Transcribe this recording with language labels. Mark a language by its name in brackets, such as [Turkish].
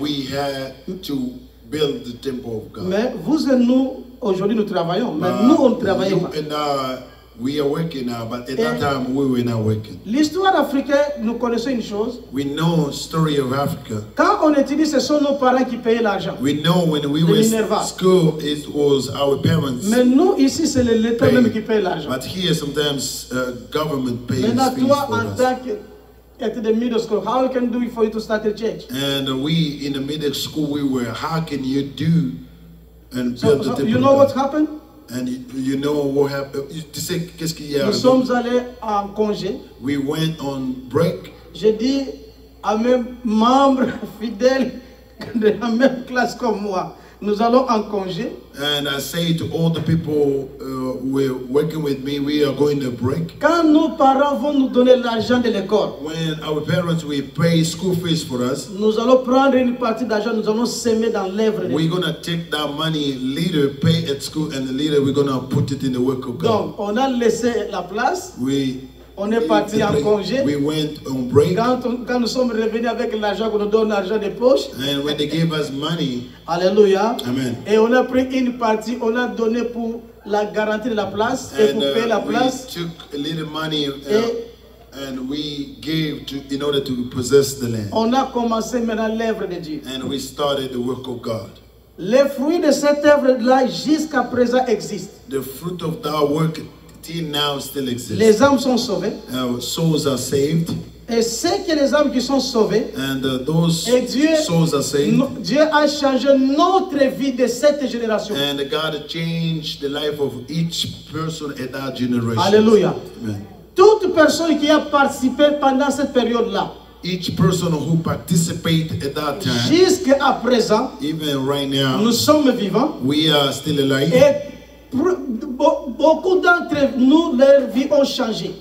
[English] we had to build the temple of God. [French] Mais vous et nous, aujourd'hui, nous travaillons. Mais nous, on ne travaillait [English] You [French] pas. [English] and we are working now, but at that time we were not working. [French] L'histoire africaine, nous connaissons une chose. [English] We know story of Africa. [French] Quand on étudie, ce sont nos parents qui payaient l'argent. [English] We know when we [French] Le [English] were Minerva. in school, it was our parents. [French] Mais nous, ici, c'est l'État même qui paye l'argent. [English] But here, sometimes government pays [French] Maintenant, [English] fees [French] toi, [English] for [French] en [English] us. [French] tant qu'être de [English] middle school, how can do it for you to start a church? And we in the middle school, we were. How can you do and build the So, temple? you of know God? what happened? And you know what happened? [French] Tu sais qu'est-ce qu'il y a? Nous sommes allés en congé. [English] We went on break. [French] J'ai dit à mes membres fidèles de la même classe comme moi, nous allons en congé. [English] And I say to all the people who were working with me, we are going to break. [French] Quand nos parents vont nous donner l'argent de l'école, [English] When our parents will pay school fees for us, [French] nous allons prendre une partie d'argent, nous allons semer dans l'œuvre de [English] we're [French] Dieu. [English] gonna take that money, later pay at school, and later we're gonna put it in the work of God. [French] Donc, on a laissé la place, on est parti en congé. [English] We went on break, [French] Quand nous sommes revenus avec l'argent qu'on nous donne, l'argent de poche, [English] and when they gave us money, [French] alléluia, [English] amen. [French] et on a pris une partie, on a donné pour la garantie de la place et pour payer la [English] we [French] place. [English] took a little money [French] Et [English] and we gave in order to possess the land, [French] on a commencé maintenant l'œuvre de Dieu. [English] and we started the work of God. [French] Les fruits de cette œuvre-là jusqu'à présent existent. [English] The fruit of that work till now still exists. [French] Les âmes sont sauvées. [English] Our souls are saved, [French] Et c'est que les âmes qui sont sauvées, [English] and those [French] et Dieu, [English] souls are saved. [French] Dieu a changé notre vie de cette génération. [English] And God changed the life of each person at that generation. [French] Alléluia. [English] Amen. [French] Toute personne qui a participé pendant cette période-là, [English] Each person who participated at that time, [French] jusqu'à présent, [English] even right now, [French] nous sommes vivants. [English] we are still alive. [French] Et beaucoup d'entre nous, leurs vies ont changé.